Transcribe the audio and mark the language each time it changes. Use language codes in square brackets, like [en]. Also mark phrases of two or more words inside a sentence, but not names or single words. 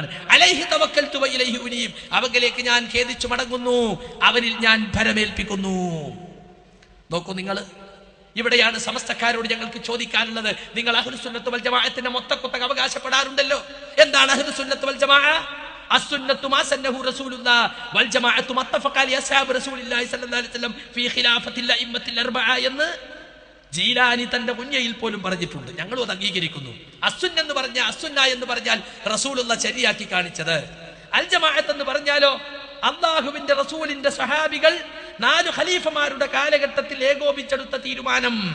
[ar] عليه توكلت وإليه أنيب, [ml] അവങ്കിലേക്ക് ഞാൻ ഖേദിച്ചു മടങ്ങുന്നു, അവനിൽ ഞാൻ ഭരമേൽപ്പിക്കുന്നു. നോക്കൂ നിങ്ങൾ, ഇവിടെയാണ് സമസ്തക്കാരോട് ഞങ്ങൾക്ക് ചോദിക്കാനുള്ളത്. നിങ്ങൾ [ar] أهل السنة والجماعة [ml] മൊത്തക്കുത്തക അവകാശപ്പെടാറുണ്ടല്ലോ. എന്താണ് [ar] أهل السنة والجماعة? السنة ما سنه رسول الله والجماعة ما اتفق عليه أصحاب رسول الله صلى الله عليه وسلم في خلافة الأئمة الأربعة [ml] എന്ന് ജീലാനി തന്റെ കുഞ്ഞയിൽ പോലും പറഞ്ഞിട്ടുണ്ട്. ഞങ്ങളും അത് അംഗീകരിക്കുന്നു. അസുന്ന എന്ന് പറഞ്ഞാൽ, അസുന്ന എന്ന് പറഞ്ഞാൽ റസൂലുള്ള ശരിയാക്കി കാണിച്ചത്. അൽ ജമാഅത്ത് എന്ന് പറഞ്ഞാലോ അല്ലാഹുവിന്റെ റസൂലിന്റെ സ്വഹാബികൾ 4 ഖലീഫമാരുടെ കാലഘട്ടത്തിൽ ഏകോപിച്ചെടുത്ത തീരുമാനം.